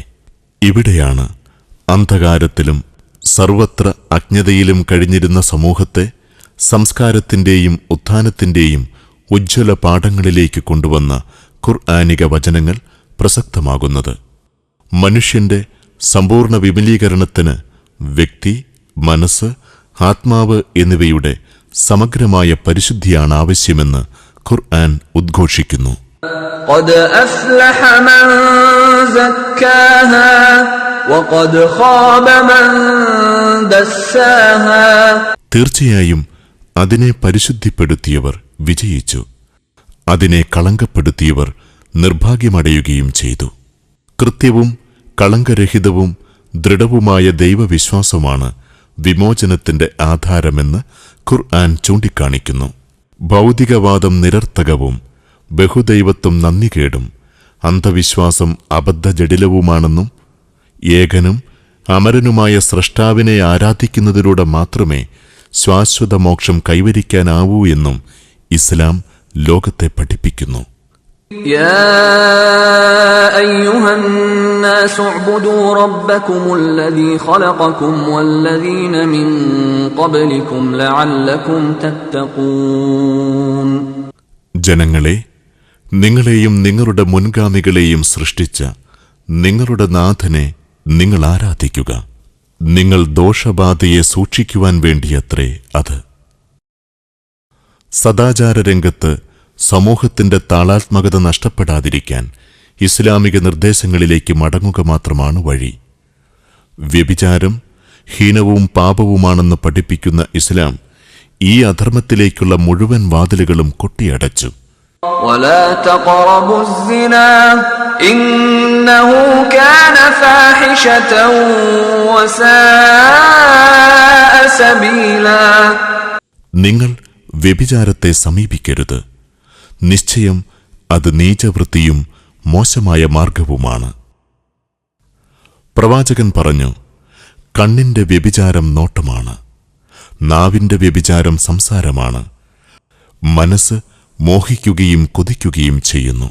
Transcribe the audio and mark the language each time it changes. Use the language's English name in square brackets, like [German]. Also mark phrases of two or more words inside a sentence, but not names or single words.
[Malayalam] ഇവിടെയാണ് അന്ധകാരത്തിലും സർവത്ര അജ്ഞതയിലും കഴിഞ്ഞിരുന്ന സമൂഹത്തെ സംസ്കാരത്തിന്റെയും ഉത്ഥാനത്തിന്റെയും ഉജ്ജ്വല പാഠങ്ങളിലേക്ക് കൊണ്ടുവന്ന ഖുർആനിക വചനങ്ങൾ പ്രസക്തമാകുന്നത്. മനുഷ്യന്റെ സമ്പൂർണ്ണ വിപുലീകരണത്തിന് വ്യക്തി, മനസ്സ്, ആത്മാവ് എന്നിവയുടെ സമഗ്രമായ പരിശുദ്ധിയാണ് ആവശ്യമെന്ന് ഖുർആൻ ഉദ്ഘോഷിക്കുന്നു. [Arabic] قد أفلح من زكاها وقد خاب من دساها. [Malayalam] തീർച്ചയായും അതിനെ പരിശുദ്ധിപ്പെടുത്തിയവർ വിജയിച്ചു, അതിനെ കളങ്കപ്പെടുത്തിയവർ നിർഭാഗ്യമടയുകയും ചെയ്തു. കൃത്യവും കളങ്കരഹിതവും ദൃഢവുമായ ദൈവവിശ്വാസമാണ് വിമോചനത്തിന്റെ ആധാരമെന്ന് ഖുർആൻ ചൂണ്ടിക്കാണിക്കുന്നു. ഭൗതികവാദം നിരർത്ഥകവും ബഹുദൈവത്വം നന്ദികേടും അന്ധവിശ്വാസം അബദ്ധജടിലവുമാണെന്നും ഏകനും അമരനുമായ സ്രഷ്ടാവിനെ ആരാധിക്കുന്നതിലൂടെ മാത്രമേ ശാശ്വത മോക്ഷം കൈവരിക്കാനാവൂ എന്നും ഇസ്ലാം ലോകത്തെ പഠിപ്പിക്കുന്നു. [Arabic] يا أيها الناس اعبدوا ربكم الذي خلقكم والذين من قبلكم لعلكم تتقون. [Malayalam] ജനങ്ങളെ, നിങ്ങളെയും നിങ്ങളുടെ മുൻഗാമികളെയും സൃഷ്ടിച്ച നിങ്ങളുടെ നാഥനെ നിങ്ങൾ ആരാധിക്കുക. നിങ്ങൾ ദോഷബാധയെ സൂക്ഷിക്കുവാൻ വേണ്ടിയത്രേ അത്. സദാചാരരംഗത്ത് സമൂഹത്തിന്റെ താളാത്മകത നഷ്ടപ്പെടാതിരിക്കാൻ ഇസ്ലാമിക നിർദ്ദേശങ്ങളിലേക്ക് മടങ്ങുക മാത്രമാണ് വഴി. വ്യഭിചാരം ഹീനവും പാപവുമാണെന്ന് പഠിപ്പിക്കുന്ന ഇസ്ലാം ഈ അധർമ്മത്തിലേക്കുള്ള മുഴുവൻ വാതിലുകളും കൊട്ടിയടച്ചു. [Arabic] ولا تقربوا الزنا إنه كان فاحشة وساء سبيلا. [Malayalam] നിങ്ങൾ വ്യഭിചാരത്തെ സമീപിക്കരുത്. നിശ്ചയം അത് നീചവൃത്തിയും മോശമായ മാർഗവുമാണ്. പ്രവാചകൻ പറഞ്ഞു, കണ്ണിന്റെ വ്യഭിചാരം നോട്ടമാണ്, നാവിന്റെ വ്യഭിചാരം സംസാരമാണ്, മനസ്സ് മോഹിക്കുകയും കൊതിക്കുകയും ചെയ്യുന്നു.